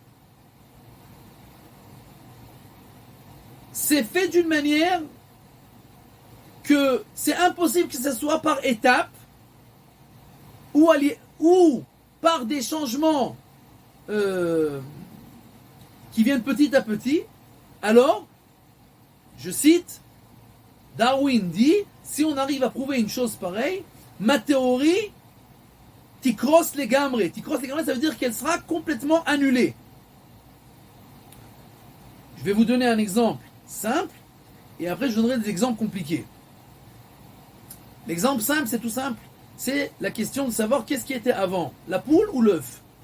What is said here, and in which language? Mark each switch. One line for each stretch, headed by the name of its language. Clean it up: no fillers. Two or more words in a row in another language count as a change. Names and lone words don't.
French: c'est fait d'une manière que c'est impossible que ce soit par étapes, ou par des changements qui viennent petit à petit, alors, je cite, Darwin dit, si on arrive à prouver une chose pareille, ma théorie,
Hebrew: תיקרוס לגמרי. תיקרוס לגמרי,
French: ça veut dire qu'elle sera complètement annulée. Je vais vous donner un exemple simple, et après je donnerai des exemples compliqués. L'exemple simple, c'est tout simple. C'est la question de savoir qu'est-ce qui était avant, la poule ou l'œuf.